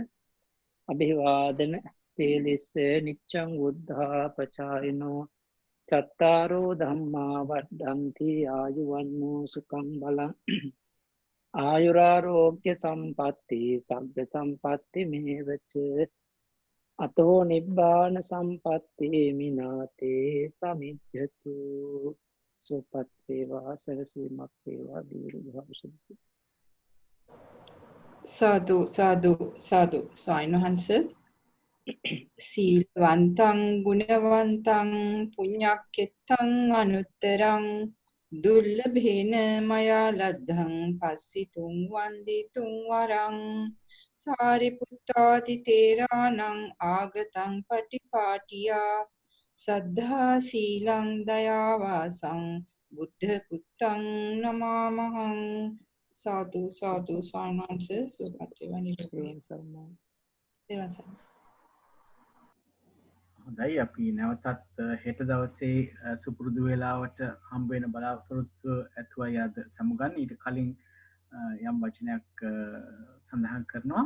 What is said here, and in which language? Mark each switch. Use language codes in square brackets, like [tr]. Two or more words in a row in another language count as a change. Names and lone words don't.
[pi] අභිවාදන සීලිස්ස නිච්ඡං වුද්ධා පචායිනෝ චත්තාරෝ ධම්මා වඩ්ඩන්ති ආයුවන්නෝ සුඛං බලං ආයුරාරෝග්‍ය සම්පatti සග්ග සම්පatti මේවච අතෝ නිබ්බාන සම්පatti මිනාතේ සමිජ්ජතු [si] සුපත් වේවා සරසීමක් වේවා දීර්ඝායුෂ. සාදු සාදු සාදු ස්වාමීන් වහන්සේ [pi] සීලවන්තං ගුණවන්තං පුඤ්ඤක්ඛෙත්තං අනුත්තරං දුර්ලභේන මයා ලද්ධං පස්සිතුං වන්දිතුං වරං සාරිපුත්තාති තේරාණං ආගතං පටිපාටියා සද්ධා සීලං දයාවාසං බුද්ධ පුත්තං නමාමහං. [si] සාදු සාදු ස්වාමීන් වහන්සේ සුවපත් වේවා නිරෝගී සම්මා. තෙරුවන් සරණයි. හොඳයි අපි නැවතත් හෙට දවසේ සුපුරුදු වේලාවට හම්බ වෙන බලාපොරොත්තු ඇතුවයි අද සමුගන්න. ඊට කලින් යම් වචනයක් සඳහන් කරනවා.